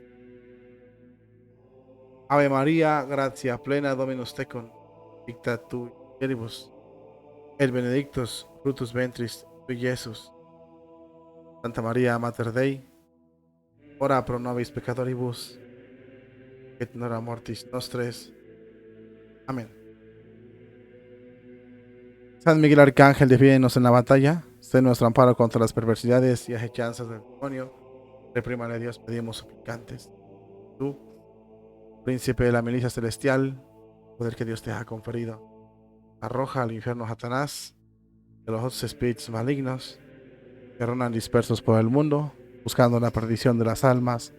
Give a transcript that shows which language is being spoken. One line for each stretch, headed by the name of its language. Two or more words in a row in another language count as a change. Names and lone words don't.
Latin: Ave María, gratia plena Dominus tecum, dicta tu in mulieribus, et benedictus fructus ventris tui, Iesus. Santa María, Mater Dei, ora pro nobis peccatoribus, et in hora mortis nostres.
Spanish: Amén. San Miguel Arcángel, defiéndonos en la batalla, sé nuestro amparo contra las perversidades y asechanzas del demonio. Reprímale a Dios, pedimos suplicantes. Tú, príncipe de la milicia celestial, poder que Dios te ha conferido, arroja al infierno a Satanás y a los otros espíritus malignos que rondan dispersos por el mundo, buscando la perdición de las almas.